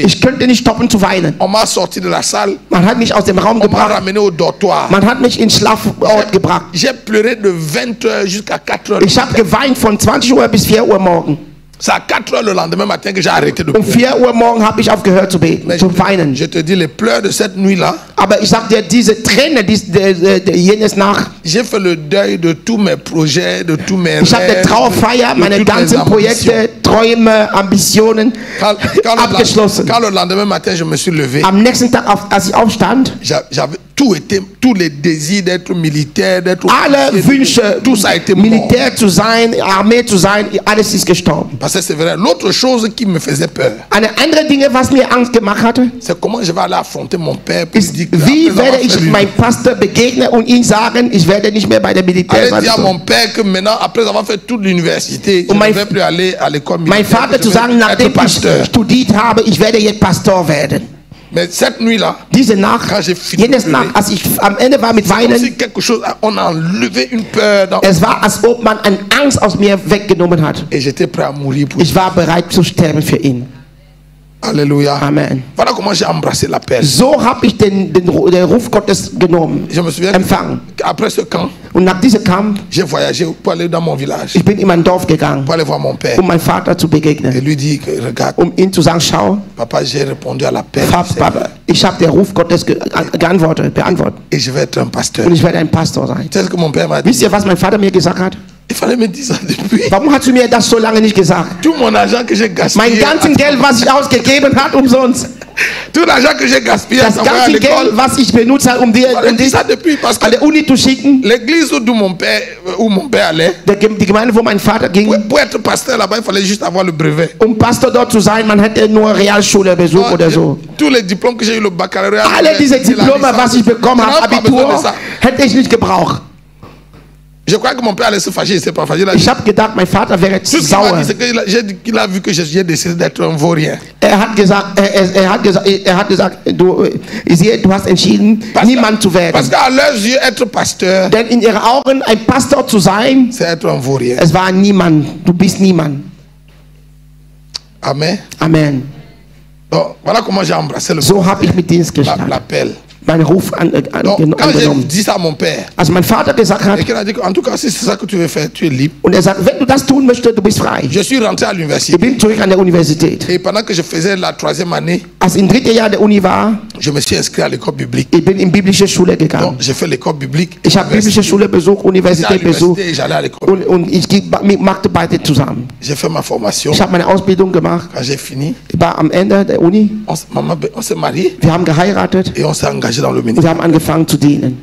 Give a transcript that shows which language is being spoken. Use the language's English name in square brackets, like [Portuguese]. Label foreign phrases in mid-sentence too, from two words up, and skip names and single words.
[German] Ich könnte nicht stoppen zu weinen. [French] On m'a sorti de la salle. [German] Man hat mich aus dem Raum gebracht. [French] On m'a ramené au dortoir. [German] Man hat mich ins Schlafort gebracht. [French] J'ai pleuré de 20 h jusqu'à 4 h. [German] Ich habe geweint von 20 Uhr bis 4 Uhr morgen. [French] C'est à 4 h le lendemain matin que j'ai arrêté de pleurer. [German] Um 4 Uhr morgen habe ich aufgehört zu beten, zu weinen. [French] Je te dis, les pleurs de cette nuit-là. [German] Aber ich sag dir, diese Tränen, jenes Nacht. [French] J'ai fait le deuil de tous mes projets, de tous mes rêves. [German] Ich habe eine Trauerfeier, meine ganzen Projekte, Träume, Ambitionen abgeschlossen. [French] Quand le lendemain matin je me suis levé. [German] Am nächsten Tag, als ich aufstand, [French] j'avais tout été, tous les désirs d'être militaire, d'être [German] alle Wünsche, [French] tout ça a été [German] Militär zu sein, Armee zu sein, alles ist gestorben. [French] Parce que c'est vrai. L'autre chose qui me faisait peur. [German] Eine andere Dinge, was mir Angst gemacht hatte, [French] c'est comment je vais aller affronter mon père. [German] Wie werde ich meinem Pastor begegnen und ihm sagen, ich werde nicht mehr bei der Militär sein. [French] Dire à mon père que maintenant, après avoir fait toute l'université, je ne vais plus aller à l'école militaire. [German] Mein Vater zu sagen, nachdem ich studiert habe, ich werde jetzt Pastor werden. [French] Mais cette nuit-là, [German] diese Nacht, jenes Nacht, als ich am Ende war mit Weinen, [French] on a enlevé une peur [German] es war, als ob man eine Angst aus mir weggenommen hat. [French] Et j'étais prêt à mourir pour [German] ich war bereit zu sterben für ihn. [French] Alléluia. Amen. Voilà comment j'ai embrassé l'appel. [German] So habe ich den Ruf Gottes genommen, empfangen. [French] Après ce camp, [German] und nach diesem Kampf, [French] j'ai voyagé pour aller dans mon village. [German] Ich bin in mein Dorf gegangen, [French] pour aller voir mon père. [German] Meinem Vater zu begegnen. [French] Et lui dit, regarde, [German] ihm zu sagen, schau, [French] Papa, j'ai répondu à l'appel. [German] Papa, ich habe den Ruf Gottes beantwortet. [French] Et je vais être un pasteur. [German] Und ich werde ein Pastor sein. [French] C'est ce que mon père m'a dit. [German] Wisst ihr, was mein Vater mir gesagt hat? [French] Il fallait me dire ça depuis. [German] Warum hast du mir das so lange nicht gesagt? [French] Tout mon argent que j'ai gaspillé. [German] Mein ganzes Geld, was ich ausgegeben habe, umsonst. [French] Tout l'argent que j'ai gaspillé. [German] Das ganze Geld, was ich benutzt habe, dir an der Uni zu schicken. [French] L'église où mon père allait. [German] Die Gemeinde, wo mein Vater ging. [French] Pour être pasteur là-bas, il fallait juste avoir le brevet. [German] Pastor dort zu sein, man hätte nur Realschule-Besuch oder so. [French] Tous les diplômes que j'ai eu, le baccalauréat. [German] Alle diese Diplome, was ich bekommen habe, Abitur, hätte ich nicht gebraucht. [French] Je crois que mon père allait se fâcher, il s'est pas fâché. [German] Ich habe gedacht, mein Vater wäre sauer. [French] Il a vu que j'ai décidé d'être un vaurien. [German] Er hat gesagt, du hast entschieden, niemand zu werden. [French] Parce qu'à leurs yeux, être pasteur, [German] denn in ihren Augen ein Pastor zu sein, [French] c'est être un vaurien. [German] Es war niemand, du bist niemand. Amen. Amen. [French] Donc, voilà comment j'ai embrassé le [German] so habe ich mit Dienst gestartet. [French] L'appel. [German] Mein Ruf angenommen. [French] Quand j'ai dit ça à mon père, [German] als mein Vater gesagt hat, [French] et a dit, en tout cas, si c'est ça que tu veux faire, tu es libre. [German] Und sagt, wenn du das tun möchtest, du bist frei. [French] Je suis rentré à l'université. [German] Ich bin zurück an der Universität. [French] Et pendant que je faisais la 3e année, [German] als im 3. Jahr der Uni war, [French] je me suis inscrit à l'école biblique. [German] Ich bin in biblische Schule gegangen. [French] Donc, j'ai fait l'école biblique. [German] Ich habe biblische Schule besucht, Universität besucht. [French] J'allais à l'école. [German] Und ich machte beide zusammen. [French] J'ai fait ma formation. [German] Ich habe meine Ausbildung gemacht. [French] Quand j'ai fini, [German] ich war am Ende der Uni. [French] On s'est mariés. [German] Wir haben geheiratet. [French] Et on s'est engagé dans le ministère. [German] Wir haben angefangen zu dienen.